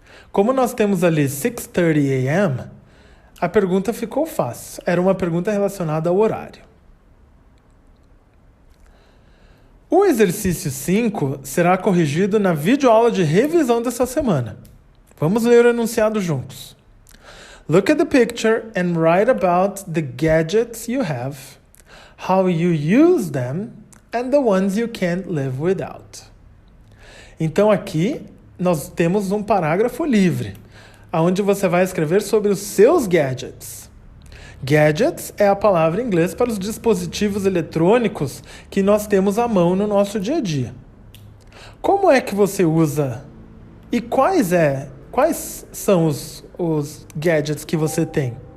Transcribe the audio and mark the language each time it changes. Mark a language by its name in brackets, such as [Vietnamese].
[Portuguese] Como nós temos ali 6:30 a.m., a pergunta ficou fácil. Era uma pergunta relacionada ao horário. O exercício 5 será corrigido na videoaula de revisão dessa semana. Vamos ler o enunciado juntos. [English] Look at the picture and write about the gadgets you have, how you use them, and the ones you can't live without. [Portuguese] Então aqui nós temos um parágrafo livre, onde você vai escrever sobre os seus gadgets. Gadgets é a palavra em inglês para os dispositivos eletrônicos que nós temos à mão no nosso dia a dia. Como é que você usa e quais são os gadgets que você tem?